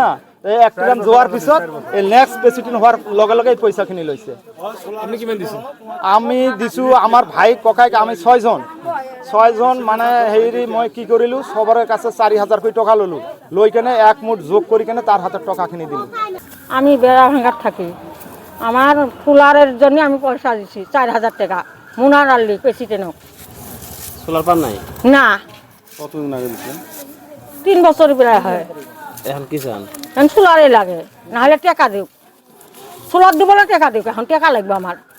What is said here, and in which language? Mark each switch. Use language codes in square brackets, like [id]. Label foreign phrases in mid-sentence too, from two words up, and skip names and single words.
[as] এই একটা নাম যোৱাৰ পিছত এই [en] next president [as] হোৱাৰ লগে লগে এই পইচাখিনি লৈছে। আপনি কিমান দিছে? আমি দিছো আমাৰ ভাই ককাইক আমি 6জন মানে হেৰি মই কি কৰিলো, সবৰে কাছে 4000 কৰি টকা ললো, লৈ কেনে এক মুঠ যোগ কৰি কেনে তার হাতে টকাখিনি দিলো। [bn] আমি বেড়া ভাঙার থাকি, আমার ফুলারের জন্য আমি পয়সা দিছি 4000 টাকা মুনার আলী প্রেসিডেন্টক। সোলার পান নাই না, কতদিন আগে দিছেন? 3 বছর প্রায় হয়। এখন কি চান? এখন সোলারে লাগে, না হলে টাকা দিও, সোলার দিব না টাকা দিও, এখন টাকা লাগবে আমার।